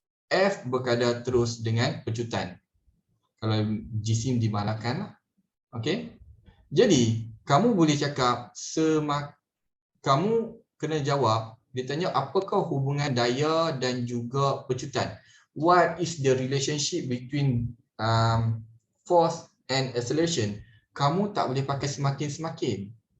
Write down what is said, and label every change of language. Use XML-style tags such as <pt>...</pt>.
<ms>F berkadar terus dengan pecutan. Kalau jisim dimalakan lah. Okey. Jadi, kamu boleh cakap kamu kena jawab, dia tanya apakah hubungan daya dan juga pecutan.</ms> <en>What is the relationship between force and acceleration?</en> <ms>Kamu tak boleh pakai semakin.</ms>